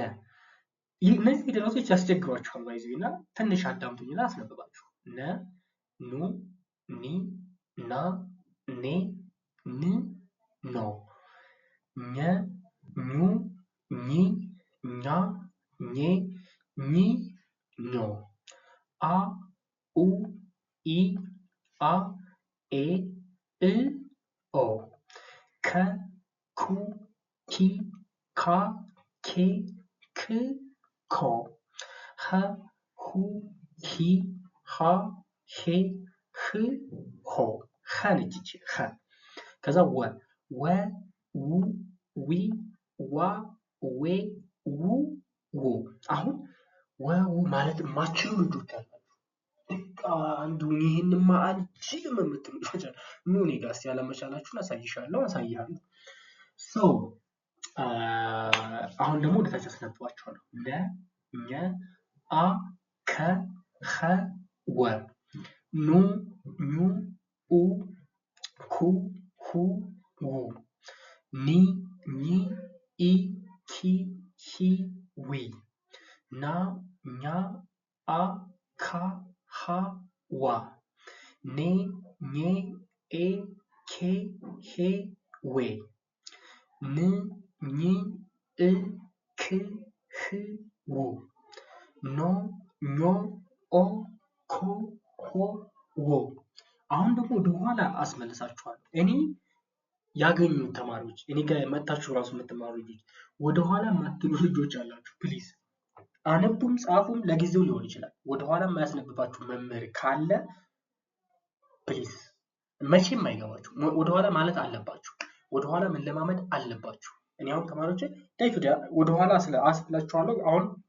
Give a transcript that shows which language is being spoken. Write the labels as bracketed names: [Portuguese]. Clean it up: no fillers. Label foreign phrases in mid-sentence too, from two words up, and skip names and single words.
[Amharic] እነዚህ ፊደላቶች ያስቸግሯችኋል ባይዘውና ትንሽ አዳምጡኝና አስነብባችሁ። ነ፣ ኑ፣ ኒ፣ ና፣ ኔ፣ ን፣ ኖ፣ ኘ፣ ኙ፣ ኚ፣ ኛ፣ ኜ፣ ኚ፣ ኞ፣ አ፣ ኡ፣ ኢ፣ አ፣ ኤ፣ እ፣ ኦ፣ ከ፣ ኩ፣ ኪ፣ ካ፣ ኬ፣ ክ፣ ኮ፣ ኸ፣ ሁ፣ ሂ፣ ሃ፣ ሄ፣ ህ፣ ሆ። ኸ ነች ይቺ ኸ። ከዛ ወ፣ ው፣ ዊ፣ ዋ፣ ዌ፣ ው፣ ዎ። አሁን ወው ማለት የማትችሉ ልጆች አላችሁ። በቃ አንዱ ይሄንማ አልችልም የምትሉ ልጆች አሉ። ኑ እኔ ጋር እስኪ ያለመቻላችሁን አሳይሃለሁ። አሁን ደግሞ ወደታች አስነብባችኋለሁ። ለ፣ ኘ፣ አ፣ ከ፣ ኸ፣ ወ፣ ኑ፣ ኙ፣ ኡ፣ ኩ፣ ሁ፣ ው፣ ኒ፣ ኚ፣ ኢ፣ ኪ፣ ሂ፣ ዊ፣ ና፣ ኛ፣ አ፣ ካ፣ ሃ፣ ዋ፣ ኔ፣ ኜ፣ ኤ፣ ኬ፣ ሄ፣ ዌ፣ ን ኝ እ ክ ህ ው ኖ ኞ ኦ ኮ ሆ ዎ። አሁን ደግሞ ወደኋላ አስመልሳችኋለሁ። እኔ ያገኙ ተማሪዎች እኔ ጋር መጣችሁ ራሱ የምትማሩ ልጆች ወደኋላ የማትሉ ልጆች አላችሁ። ፕሊዝ አነቡም ጻፉም ለጊዜው ሊሆን ይችላል። ወደኋላ የማያስነብባችሁ መምህር ካለ ፕሊዝ መቼም አይገባችሁ። ወደኋላ ማለት አለባችሁ። ወደኋላ መለማመድ አለባችሁ። እኔ አሁን ተማሪዎች [English] day to day [Amharic] ወደኋላ አስብላችኋለሁ። አሁን